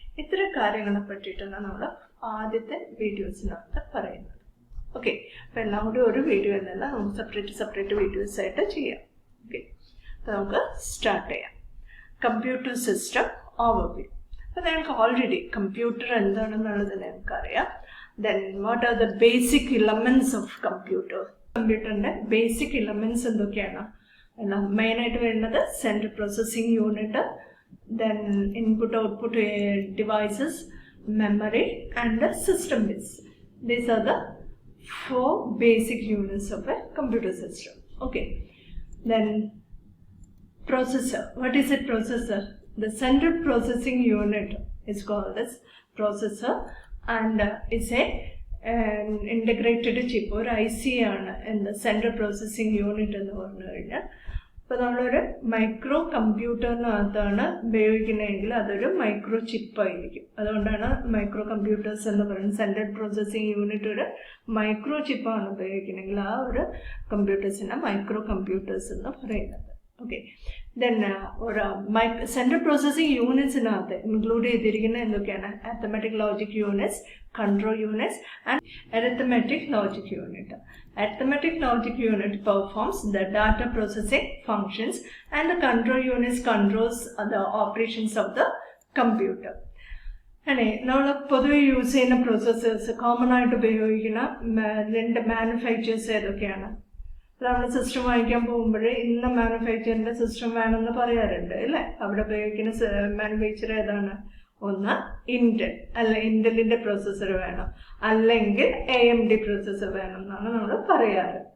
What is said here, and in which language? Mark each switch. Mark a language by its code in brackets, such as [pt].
[ml] ഇത്ര കാര്യങ്ങളെ പറ്റിയിട്ടാണ് നമ്മൾ ആദ്യത്തെ വീഡിയോസിനകത്ത് പറയുന്നത്. ഓക്കെ, അപ്പോൾ എല്ലാം കൂടി ഒരു വീഡിയോ എന്നല്ല, നമുക്ക് സെപ്പറേറ്റ് വീഡിയോസ് ആയിട്ട് ചെയ്യാം. ഓക്കെ, അപ്പോൾ നമുക്ക് സ്റ്റാർട്ട് ചെയ്യാം. Computer system overview. അപ്പോൾ നിങ്ങൾക്ക് ഓൾറെഡി കമ്പ്യൂട്ടർ എന്താണെന്നുള്ളത് നിങ്ങൾക്കറിയാം. [en] Then what are the basic elements of computer? [ml] കമ്പ്യൂട്ടറിൻ്റെ ബേസിക് എലമെൻറ്റ്സ് എന്തൊക്കെയാണ്? മെയിനായിട്ട് വരുന്നത് central processing unit, then input output devices, memory and system base. [en] These are the 4 basic units of a computer system. Okay, then processor. What is a processor? The central processing unit is called as processor and is an integrated chip or IC ആണ് in the central processing unit [ml] എന്ന് പറഞ്ഞു കഴിഞ്ഞാൽ. അപ്പോൾ നമ്മളൊരു micro കമ്പ്യൂട്ടറിനകത്താണ് ഉപയോഗിക്കുന്നതെങ്കിൽ അതൊരു micro ചിപ്പായിരിക്കും. അതുകൊണ്ടാണ് micro computers എന്ന് പറയുന്നത്. സെൻട്രൽ പ്രോസസ്സിംഗ് യൂണിറ്റ് ഒരു മൈക്രോ ചിപ്പാണ് ഉപയോഗിക്കുന്നതെങ്കിൽ ആ ഒരു കമ്പ്യൂട്ടേഴ്സിനെ മൈക്രോ കമ്പ്യൂട്ടേഴ്സ് എന്ന് പറയുന്നത്. ഓക്കെ, ദെൻ ഒരു സെൻട്രൽ പ്രോസസ്സിംഗ് യൂണിറ്റ്സിനകത്ത് ഇൻക്ലൂഡ് ചെയ്തിരിക്കുന്ന എന്തൊക്കെയാണ്? Arithmetic logic units, control units and arithmetic logic unit. [en] Arithmetic logic unit performs the data processing functions and the control units controls the operations of the computer. [ml] നമ്മൾ പൊതുവെ use ചെയ്യുന്ന processors, common ആയിട്ട് ഉപയോഗിക്കുന്ന 2 manufacturers ഏതൊക്കെയാണ്? നമ്മൾ system വാങ്ങിക്കാൻ പോകുമ്പോൾ ഇന്ന മാനുഫാക്ചറിൻ്റെ സിസ്റ്റം വേണമെന്ന് പറയാറുണ്ട് അല്ലേ? അവിടെ ഉപയോഗിക്കുന്ന മാനുഫാക്ചർ ഏതാണ്? ഒന്ന് ഇന്റൽ, അല്ല ഇന്റലിൻ്റെ പ്രോസസ്സർ വേണം, അല്ലെങ്കിൽ AMD പ്രോസസ്സർ വേണം എന്നാണ് നമ്മൾ പറയാറ്.